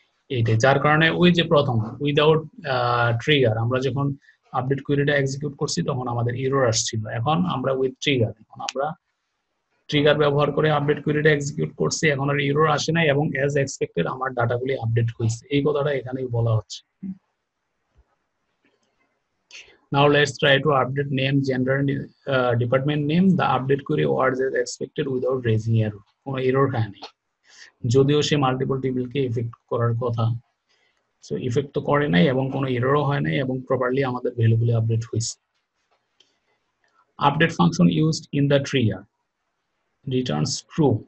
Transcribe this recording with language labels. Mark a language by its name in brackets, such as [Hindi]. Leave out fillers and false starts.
[Bangla] এইটাই যার কারণে ওই যে প্রথম উইদাউট ট্রিগার আমরা যখন আপডেট কোয়েরিটা এক্সিকিউট করছি তখন আমাদের এরর আসছিল। এখন আমরা উইথ ট্রিগার, এখন আমরা ট্রিগার ব্যবহার করে আপডেট কোয়েরিটা এক্সিকিউট করছি, এখন আর এরর আসে নাই এবং অ্যাজ এক্সপেক্টেড আমার ডাটাগুলি আপডেট হয়েছে। এই কথাটা এখানেই বলা হচ্ছে। [English] Now let's try to update name, gender and department name. The update query was as expected without raising error. [Bangla] কোনো এরর হয় নাই, যদিও সে মাল্টিপল টেবিলকে ইফেক্ট করার কথা। সো ইফেক্ট তো করে নাই এবং কোনো এররও হয় নাই এবং প্রপারলি আমাদের ভ্যালুগুলি আপডেট হয়েছে। [English] Update function used in the trigger returns true.